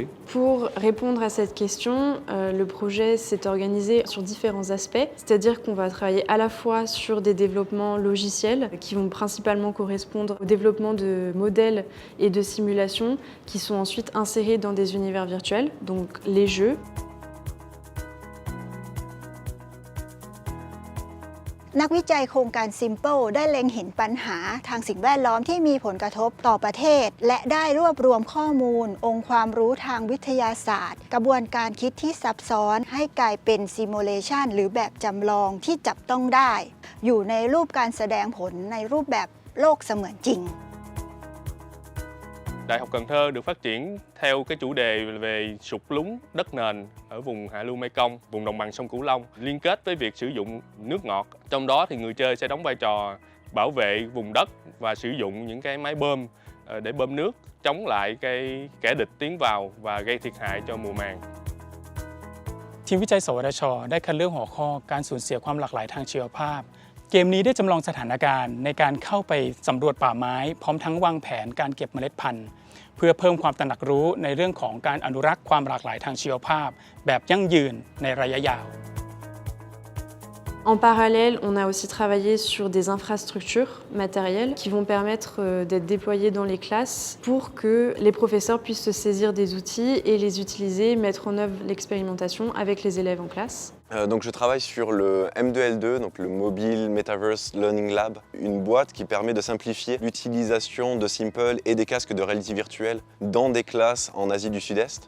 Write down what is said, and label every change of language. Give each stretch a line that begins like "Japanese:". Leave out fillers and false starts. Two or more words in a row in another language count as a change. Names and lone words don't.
French: Pour répondre à cette question, le projet s'est organisé sur différents aspects, c'est-à-dire qu'on va travailler à la fois sur des développements logiciels qui vont principalement correspondre au développement de modèles et de simulations qui sont ensuite insérés dans des univers virtuels, donc les jeux.
Thai: นักวิจัยโครงการ Simple ได้เล็งเห็นปัญหาทางสิ่งแวดล้อมที่มีผลกระทบต่อประเทศและได้รวบรวมข้อมูลองค์ความรู้ทางวิทยาศาสตร์กระบวนการคิดที่ซับซ้อนให้กลายเป็นซิมูเลชันหรือแบบจำลองที่จับต้องได้อยู่ในรูปการแสดงผลในรูปแบบโลกเสมือนจริง
Vietnamese: Đại học Cần Thơ được phát triển theo cái chủ đề về sụt lún đất nền ở vùng hạ lưu Mekong, vùng đồng bằng sông Cửu Long, liên kết với việc sử dụng nước ngọt. Trong đó thì người chơi sẽ đóng vai trò bảo vệ vùng đất và sử dụng những cái máy bơm để bơm nước, chống lại cái kẻ địch tiến vào và gây thiệt hại cho mùa màng.
Thai: ทีมวิจัยสวทช. ได้คัดเลือกหัวข้อการสูญเสียความหลากหลายทางชีวภาพเกมนี้ได้จำลองสถานการณ์ในการเข้าไปสำรวจป่าไม้พร้อมทั้งวางแผนการเก็บเมล็ดพันธุ์เพื่อเพิ่มความตระหนักรู้ในเรื่องของการอนุรักษ์ความหลากหลายทางชีวภาพแบบยั่งยืนในระยะยาว
French: En parallèle, on a aussi travaillé sur des infrastructures matérielles qui vont permettre d'être déployées dans les classes pour que les professeurs puissent se saisir des outils et les utiliser, mettre en œuvre l'expérimentation avec les élèves en classe. Donc je travaille sur le M2L2, donc le Mobile Metaverse Learning Lab, une boîte qui permet de simplifier l'utilisation de Simple et des casques de réalité virtuelle dans des classes en Asie du Sud-Est.